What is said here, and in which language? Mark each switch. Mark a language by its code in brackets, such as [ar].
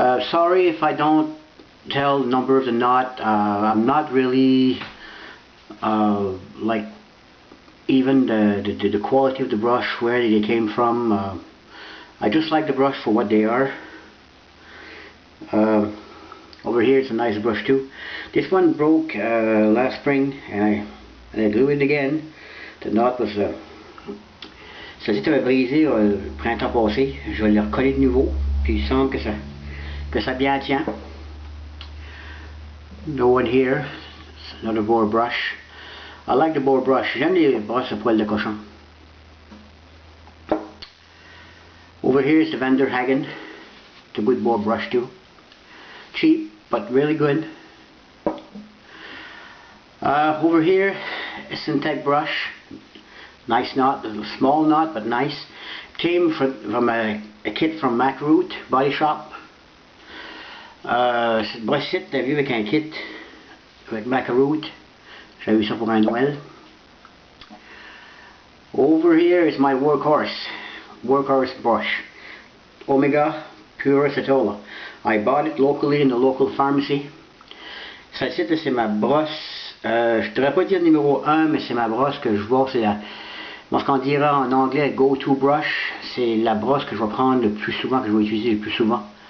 [en] Sorry if I don't tell the number of the knot. I'm not really like even the quality of the brush, where they came from. I just like the brush for what they are. Over here it's a nice brush too. This one broke last spring and I glued it again. The knot was [fr] celle-ci avait brisé le printemps passé. Je vais le recoller de nouveau, puis il semble que ça bien tient. [en] No one here. It's another boar brush. I like the boar brush. [fr] J'aime les brosses à poil de cochon. [en] Over here is the Vanderhagen. It's a good boar brush too. Cheap, but really good. Over here, a synthetic brush. Nice knot, a small knot, but nice. Came from a kit from Macroot Body Shop. [fr] Cette brosse-ci, t'as vu avec un kit avec Macroot. J'ai eu ça pour un Noël. [en] Over here is my workhorse brush. Omega Pure Acetola. I bought it locally in the local pharmacy. [fr] Celle-ci, c'est ma brosse. Je ne devrais pas dire numéro 1, mais c'est ma brosse que je vois. C'est ce qu'on dira en anglais go-to brush. C'est la brosse que je vais prendre le plus souvent, que je vais utiliser le plus souvent.